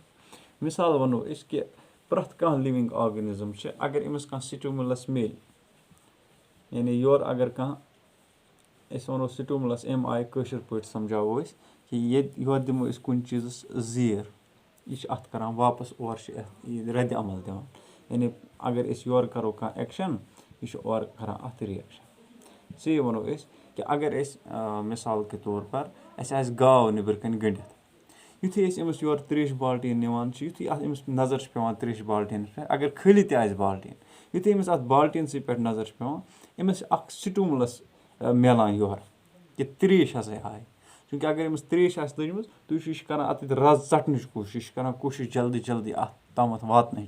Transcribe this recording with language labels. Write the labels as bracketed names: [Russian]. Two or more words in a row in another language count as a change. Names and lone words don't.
[Kashmiri] مِثال وَنو أسۍ کہِ پرٛٮ۪تھ کانٛہہ [English] living organism [Kashmiri] چھِ اگر أمِس کانٛہہ سِٹیوٗمُلَس میلہِ یعنی یورٕ اگر کانٛہہ أسۍ وَنو سِٹیوٗمُلَس اَمہِ آیہِ کٲشِر پٲٹھۍ سَمجھاوو أسۍ کہِ ییٚتہِ یورٕ دِمو أسۍ کُنہِ چیٖزَس زیٖر یہِ چھِ اَتھ کَران واپَس اورٕ چھِ یہِ رَدِ عمل دِوان. یعنی اگر أسۍ یورٕ کَرو کانٛہہ ایٚکشَن یہِ چھُ اورٕ کَران اَتھ رِیَکشَن. ژے وَنو أسۍ کہِ اگر أسۍ [Urdu] مِثال کے طور پَر [Kashmiri] اَسہِ آسہِ گاو نیٚبرٕ کَنۍ گٔنٛڈِتھ یُتھُے أسۍ أمِس یورٕ ترٛیشہِ بالٹیٖن نِوان چھِ یُتھُے اَتھ أمِس نظر چھِ پٮ۪وان ترٛیشہِ بالٹیٖنَس پٮ۪ٹھ اگر کھٔلہِ تہِ آسہِ بالٹیٖن یُتھُے أمِس اَتھ بالٹیٖنسٕے پٮ۪ٹھ نظر چھِ پٮ۪وان أمِس چھِ اَکھ سِٹیوٗمُلَس میلان یورٕ کہِ ترٛیش ہَسا آے. چوٗنٛکہِ اگر أمِس ترٛیش آسہِ لٔجمٕژ تُہۍ وٕچھِو یہِ چھِ کَران اَتٮ۪تھ رَز ژَٹنٕچ کوٗشِش یہِ چھِ کَران کوٗشِش جلدی جلدی اَتھ تامَتھ واتنٕچ.